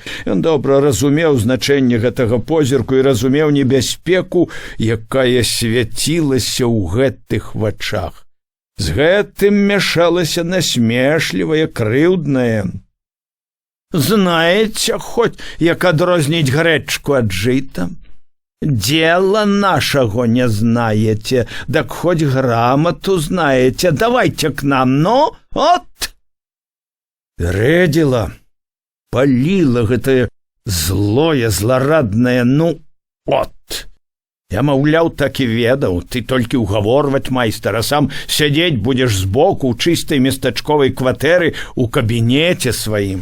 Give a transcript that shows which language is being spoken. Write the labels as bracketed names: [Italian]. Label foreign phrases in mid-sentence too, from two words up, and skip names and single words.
[Belarusian] Ён добра разумеў значэнне гэтага позірку і разумеў небяспеку, якая свяцілася ў гэтых вачах. З гэтым мяшалася насмешлівае, крыўднае. Знаеце хоць, як адрозніць грэчку ад жыта? [Russian] Дела нашего не знаете, так хоть грамоту знаете, давайте к нам, ну, от. [Belarusian] Рэдзіла, паліла гэтае злое, злараднае, ну, от. Я, маўляў, так і ведаў, ты толькі ўгаворваць майстара, сам сядзець будзеш збоку ў чыстай местачковай кватэры у кабінеце сваім.